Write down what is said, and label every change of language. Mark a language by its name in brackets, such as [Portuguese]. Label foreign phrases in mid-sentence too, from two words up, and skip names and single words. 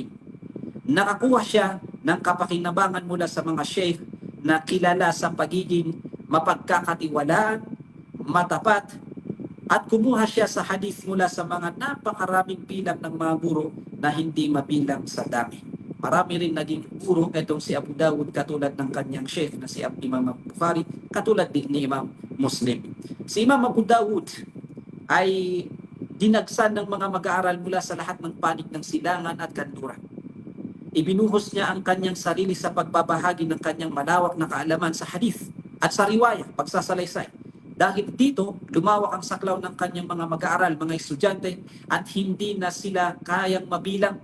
[Filipino] Nakakuha siya ng kapakinabangan mula sa mga sheikh na kilala sa pagiging mapagkakatiwalaan, matapat, at kumuha siya sa hadith mula sa mga napakaraming bilang ng mga guro na hindi mabilang sa dami. Marami rin naging guro itong si Abu Dawud katulad ng kanyang sheikh na si Imam Bukhari, katulad din ni Imam Muslim. Si Imam Abu Dawud ay dinagsan ng mga mag-aaral mula sa lahat ng panig ng silangan at kanluran. Ibinuhos niya ang kanyang sarili sa pagbabahagi ng kanyang malawak na kaalaman sa hadith at sa riwaya, pagsasalaysay. Dahil dito, lumawak ang saklaw ng kanyang mga mag-aaral, mga estudyante, at hindi na sila kayang mabilang.